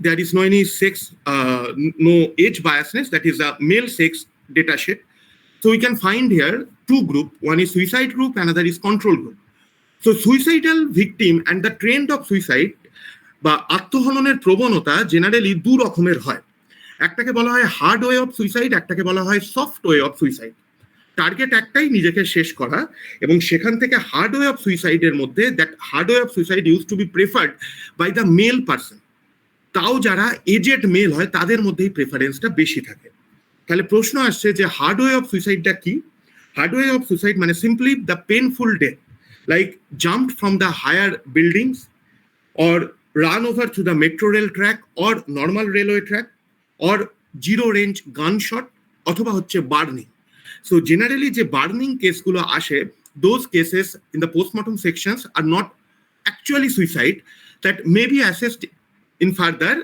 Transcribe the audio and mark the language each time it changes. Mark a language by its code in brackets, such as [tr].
[en] There is no any sex, no age biasness, that is a male sex data sheet. So we can find here two groups, one is suicide group, another is control group. So suicidal victim and the trend of suicide [bn] বা আত্মহননের প্রবণতা generally দু রকমের হয়। একটাকে বলা হয় [en] hard way of suicide, [bn] একটাকে বলা হয় [en] Soft way of suicide. [bn] Target একটাই, নিজেকে শেষ করা, এবং সেখান থেকে হার্ড ওয়ে অফ সুইসাইডের মধ্যে [en] That hard way of suicide use to be preferred by the male person. [bn] তাও যারা এজেড মেল হয় তাদের মধ্যেই প্রেফারেন্সটা বেশি থাকে। তাহলে প্রশ্ন আসছে যে হার্ড ওয়ে অফ সুইসাইডটা কি? হার্ড ওয়ে অফ সুইসাইড মানে [en] simply the painful death, like jumped from the higher buildings or run over to the metro rail track or normal railway track or zero range gunshot [bn] অথবা হচ্ছে burning so generally যে burning কেসগুলো আসে [en] those cases in the postmortem sections are not actually suicide that may be assessed in further.